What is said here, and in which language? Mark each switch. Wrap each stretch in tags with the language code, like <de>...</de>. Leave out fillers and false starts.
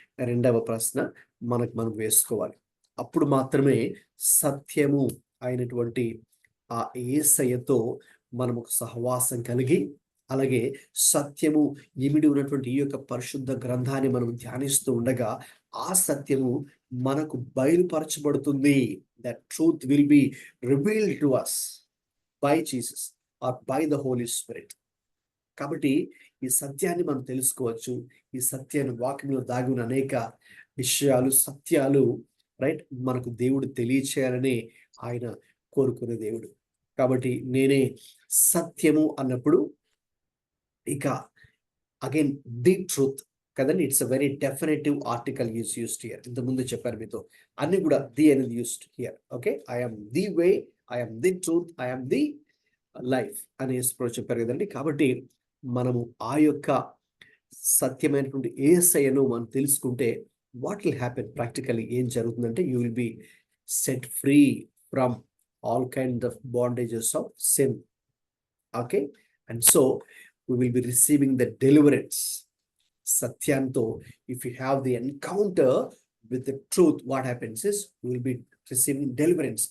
<te>రెండవ ప్రశ్న మనం వేసుకోవాలి. అప్పుడు మాత్రమే సత్యము అయినటువంటి ఆ యేసయ్యతో మనం ఒక సహవాసం కలిగి, అలాగే సత్యము ఇమిడి ఉన్నటువంటి ఈ యొక్క పరిశుద్ధ గ్రంథాన్ని మనం ధ్యానిస్తూ ఉండగా ఆ సత్యము మనకు బయలుపరచబడుతుంది.</te> <en>That truth will be revealed to us by Jesus or by the Holy Spirit.</en> <te>కాబట్టి ఈ సత్యాన్ని మనం తెలుసుకోవచ్చు. ఈ సత్యాన్ని, వాక్యంలో దాగి ఉన్న అనేక విషయాలు, సత్యాలు, రైట్, మనకు దేవుడు తెలియచేయాలని ఆయన కోరుకునే దేవుడు. కాబట్టి నేనే సత్యము అన్నప్పుడు ఇక</te> <en>Again the truth కదండి, it's a very definitive article is used here.</en> <te>ఇంతకుముందు చెప్పాను మీతో, అన్ని కూడా</te> <en>The అనేది used here. Okay, I'm the way, I'm the truth, I'm the life</en> <te>అని చెప్పారు కదండి. కాబట్టి మనము ఆ యొక్క సత్యమైనటువంటి యేసయ్యను మనం తెలుసుకుంటే</te> <en>What will happen?</en> <te>ప్రాక్టికల్లీ ఏం జరుగుతుందంటే,</te> <en>You will be set free from all kind of bondages of sin. Okay, and so we will be receiving the deliverance. Satyanto, if you have the encounter with the truth, what happens is we will be receiving deliverance.</en>